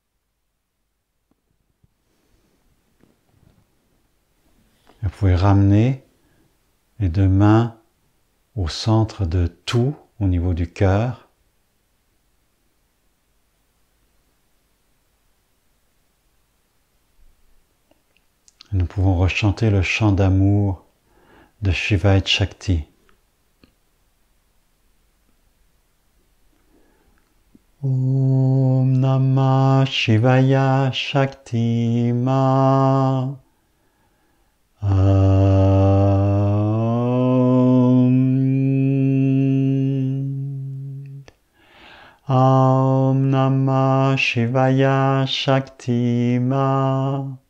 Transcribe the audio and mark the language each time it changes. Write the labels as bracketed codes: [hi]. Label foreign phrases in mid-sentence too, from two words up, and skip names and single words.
[fr] Vous pouvez ramener les 2 mains au centre de tout, au niveau du cœur. Nous pouvons rechanter le chant d'amour de Shiva et Shakti. [sa] Om Namah Shivaya Shakti Ma. Om Namah Shivaya Shakti Ma.